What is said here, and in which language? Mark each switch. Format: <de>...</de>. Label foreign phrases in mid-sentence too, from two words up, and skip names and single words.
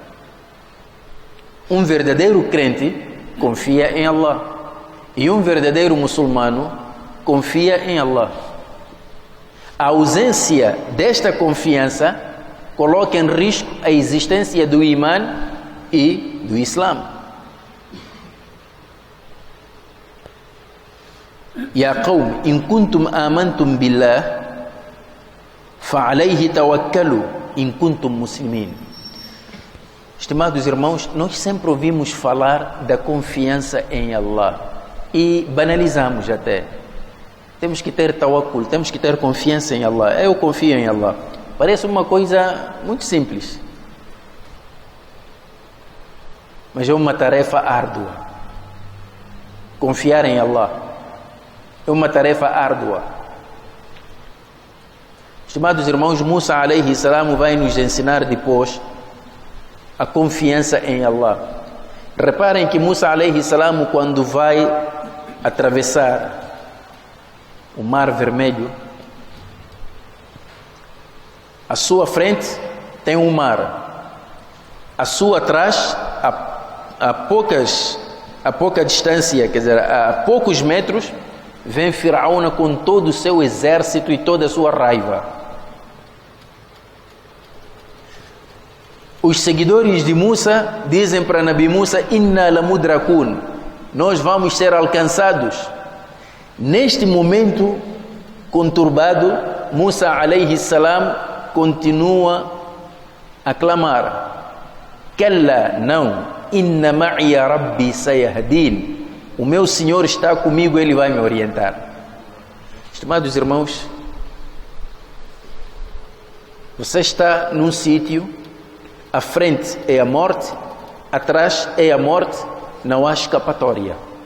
<pt>Um verdadeiro crente confia em Allah, e um verdadeiro muçulmano confia em Allah. A ausência desta confiança coloca em risco a existência do iman e do Islã.</pt> <ar>يا قوم إن كنتم آمنتم بالله فعليه توكلوا إن كنتم مسلمين.</ar> <pt>Estimados irmãos, nós sempre ouvimos falar da confiança em Allah e banalizamos até. Temos que ter tawakkul, temos que ter confiança em Allah. Eu confio em Allah. Parece uma coisa muito simples, mas é uma tarefa árdua. Confiar em Allah é uma tarefa árdua. Estimados irmãos, Musa</pt> <ar>عليه السلام</ar> <pt>vai nos ensinar depois a confiança em Allah. Reparem que Musa</pt> <ar>عليه السلام,</ar> <pt>quando vai atravessar o Mar Vermelho, à sua frente tem um mar, à sua atrás, a pouca distância, quer dizer, a poucos metros, vem Firaúna com todo o seu exército e toda a sua raiva. Os seguidores de Musa dizem para Nabi Musa:</pt> <ar>إنا لمدركون,</ar> <pt>nós vamos ser alcançados. Neste momento conturbado, Musa</pt> <ar>عليه السلام</ar> <pt>continua a clamar: Kalla, não,</pt> <ar>إن معي ربي سيهدين,</ar> <pt>o meu Senhor está comigo, Ele vai me orientar. Estimados irmãos, você está num sítio, à frente é a morte, atrás é a morte, não há escapatória.</pt>